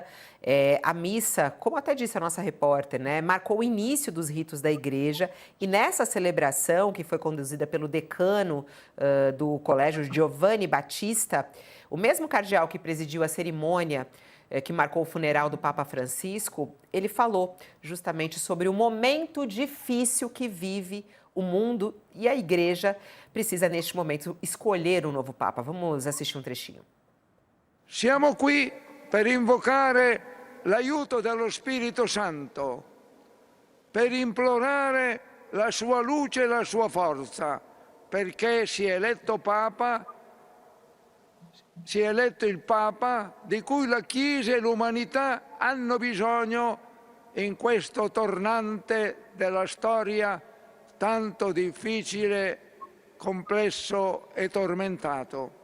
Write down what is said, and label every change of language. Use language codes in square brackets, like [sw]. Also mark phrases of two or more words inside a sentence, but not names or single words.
[pt] A missa, como até disse a nossa repórter, né, marcou o início dos ritos da igreja, e nessa celebração, que foi conduzida pelo decano do Colégio Giovanni Battista, o mesmo cardeal que presidiu a cerimônia que marcou o funeral do Papa Francisco, ele falou justamente sobre o momento difícil que vive o mundo, e a igreja precisa, neste momento, escolher um novo Papa. Vamos assistir um trechinho. [it] Siamo qui per invocare l'aiuto dello Spirito Santo, per implorare la sua luce e la sua forza, perché si è eletto il Papa di cui la Chiesa e l'umanità hanno bisogno in questo tornante della storia tanto difficile, complesso e tormentato.